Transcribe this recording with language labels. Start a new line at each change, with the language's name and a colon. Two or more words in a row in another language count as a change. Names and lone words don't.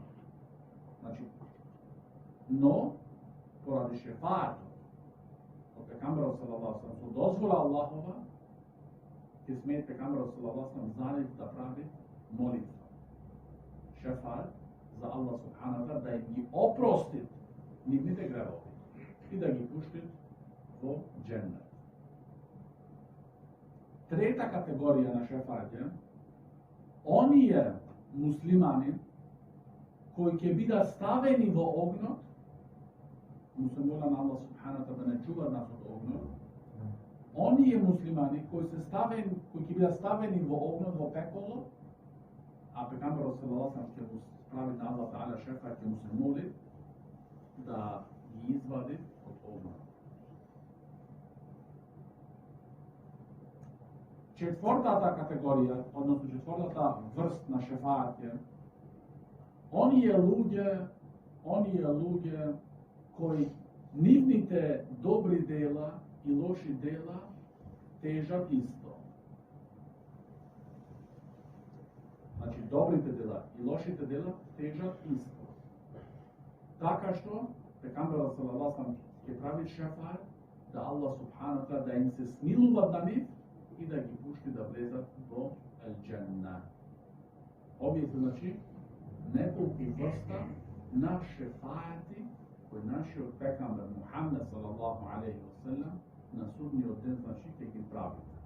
Macedonian: Значи, но поради шефаатот од пекамберот
Arabic: صلى الله عليه وسلم,
Macedonian: со дозвола Аллахова, ќе смее пекамберот
Arabic: صلى الله عليه وسلم
Macedonian: за нив да прави молитва. Шефаат за
Arabic: الله سبحانه وتعالى
Macedonian: да ги опрости нивните гревови и да ги пушти во џеннет. Трета категорија на шефаат е оние муслимани кои ќе бидат ставени во огнот, му се моля на
Arabic: الله سبحانه وتعالى
Macedonian: да не чува нас од огнот, оние муслимани кои ќе бидат ставени во огнот, во пеколо, а пекамберот
Arabic: صلى الله عليه
Macedonian: ќе му прави на
Arabic: الله تعالى
Macedonian: шефаат, ќе му се моли да ги извади од огнот. Четвртата категорија, односно четвртата врст на шефаат е оние луѓе кои нивните добри дела и лоши дела тежат исто. Значи, добрите дела и лошите дела тежат исто. Така што, пекамберот
Arabic: صلى الله عليه
Macedonian: ќе прави шефаат да
Arabic: الله سبحانه تعالى
Macedonian: да им се смилува на нив и да ги пушти да влезат во ел-џенна. Овие значи неколку врста на шефаати кои нашиот пекамбер Мухамед
Arabic: صلى الله عليه وسلم
Macedonian: на судниот ден значи ќе ги прави.